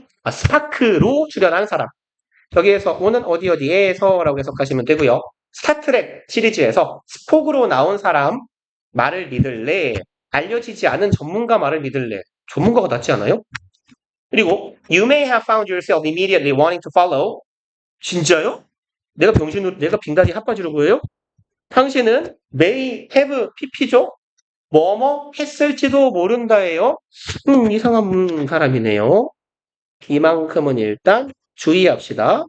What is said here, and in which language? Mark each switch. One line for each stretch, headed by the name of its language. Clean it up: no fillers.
Korean: 스파크로 출연한 사람. 여기에서 오는 어디에서라고 해석하시면 되고요. 스타트랙 시리즈에서 스폭으로 나온 사람 말을 믿을래? 알려지지 않은 전문가 말을 믿을래? 전문가가 낫지 않아요? 그리고
English: You may have found yourself immediately wanting to follow.
Korean: 진짜요? 내가 빙다리 핫바지로 보여요? 당신은 may have pp죠? 뭐뭐 했을지도 모른다예요. 이상한 사람이네요. 이만큼은 일단 주의합시다.